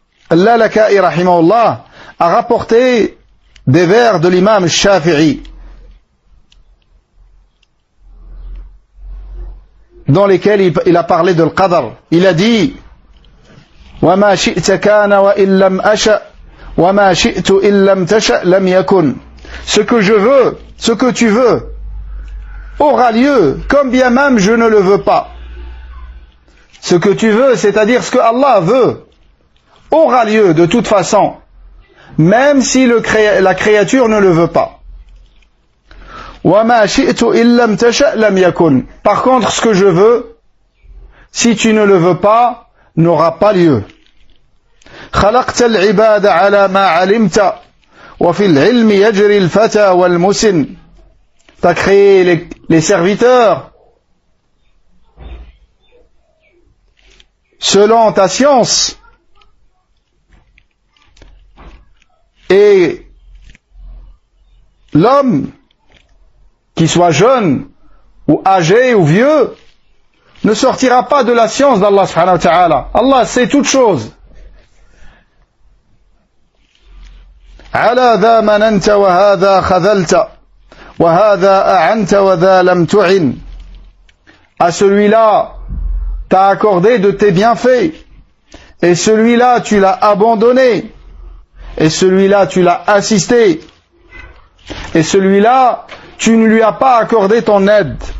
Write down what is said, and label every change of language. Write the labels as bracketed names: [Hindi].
[French] Al-Lalaka'i rahimahullah a rapporté des vers de l'imam Shafi'i dans lesquels il a parlé de l'qadar. Il a dit [Arabic] وَمَا شِئْتَ كَانَ وَإِن لَمْ أَشَأْ وَمَا شِئْتُ إِن لَمْ تَشَأْ لَمْ يَكُنْ. [French] Ce que je veux, ce que tu veux, aura lieu, comme bien même je ne le veux pas. Ce que tu veux, c'est-à-dire ce que Allah veut, aura lieu de toute façon, même si la créature ne le veut pas. [Arabic] وَمَا شِئْتُ إِن لَمْ تَشَأْ لَمْ يَكُنْ. [French] Par contre, ce que je veux, si tu ne le veux pas, n'aura pas lieu. [Arabic] خلقت العباد على ما علمت وفي العلم يجري الفتى والمسن. [French] Tu as créé les serviteurs selon ta science, et l'homme, qu'il soit jeune ou âgé ou vieux, ne sortira pas de la science d'Allah subhanahu wa ta'ala. Allah sait toutes choses. [Arabic] على ذا مننت وهذا خذلت وهذا أعنت وذا لم تعن. [French] À celui-là, t'as accordé de tes bienfaits, et celui-là, tu l'as abandonné, et celui-là, tu l'as assisté, et celui-là, tu ne lui as pas accordé ton aide.